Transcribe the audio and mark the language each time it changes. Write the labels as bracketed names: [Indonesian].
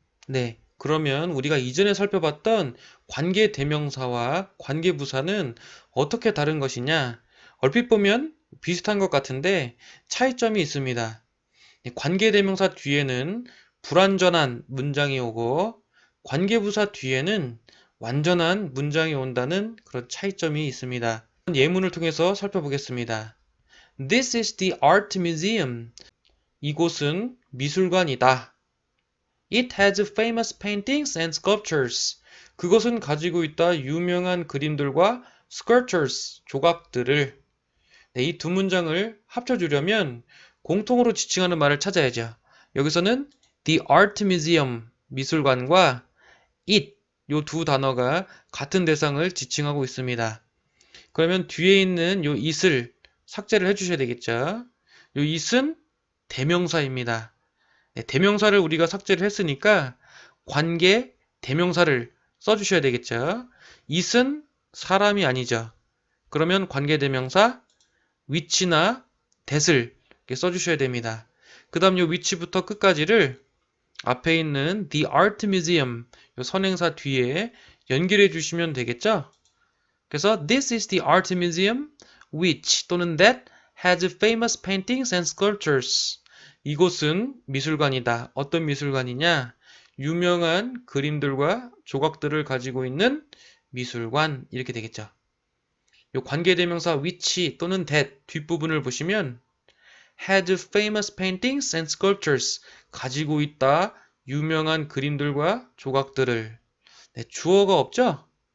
[Korean] 네, 그러면 우리가 이전에 살펴봤던 관계대명사와 관계부사는 어떻게 다른 것이냐? 얼핏 보면 비슷한 것 같은데 차이점이 있습니다. 관계대명사 뒤에는 불완전한 문장이 오고 관계부사 뒤에는 완전한 문장이 온다는 그런 차이점이 있습니다. 예문을 통해서 살펴보겠습니다. [English] This is the art museum. [Korean] 이곳은 미술관이다. [English] It has famous paintings and sculptures. [Korean] 그것은 가지고 있다 유명한 그림들과 sculptures, 조각들을. 네, 이 두 문장을 합쳐주려면 공통으로 지칭하는 말을 찾아야죠. 여기서는 the art museum, 미술관과 it, 요 두 단어가 같은 대상을 지칭하고 있습니다. 그러면 뒤에 있는 요 it을 삭제를 해주셔야 되겠죠. 요 it은 대명사입니다. 네, 대명사를 우리가 삭제를 했으니까 관계 대명사를 써주셔야 되겠죠. it은 사람이 아니죠. 그러면 관계 대명사 which나 that을 써주셔야 됩니다. 그 다음 요 which부터 끝까지를 앞에 있는 the art museum 요 선행사 뒤에 연결해 주시면 되겠죠. 그래서 [English] this is the art museum which 또는 that has famous paintings and sculptures. [Korean] 이곳은 미술관이다. 어떤 미술관이냐? 유명한 그림들과 조각들을 가지고 있는 미술관 이렇게 되겠죠. 요 관계대명사 which 또는 that 뒷부분을 보시면 [English] had famous paintings and sculptures [Korean] 가지고 있다 유명한 그림들과 조각들을 네, 주어가 없죠?